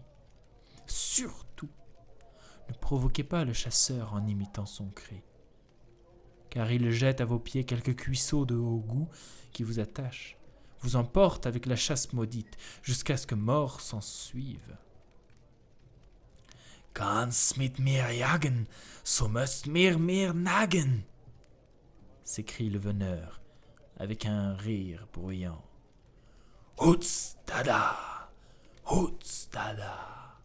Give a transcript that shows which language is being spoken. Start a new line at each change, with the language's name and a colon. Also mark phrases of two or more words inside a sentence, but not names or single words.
French: Surtout, ne provoquez pas le chasseur en imitant son cri, car il jette à vos pieds quelques cuisseaux de haut goût qui vous attachent, vous emporte avec la chasse maudite, jusqu'à ce que mort s'en suive. «
German: Kannst mit mir jagen, so müsst mir nagen
French: » s'écrie le veneur, avec un rire bruyant. « Hutz dada, hutz dada »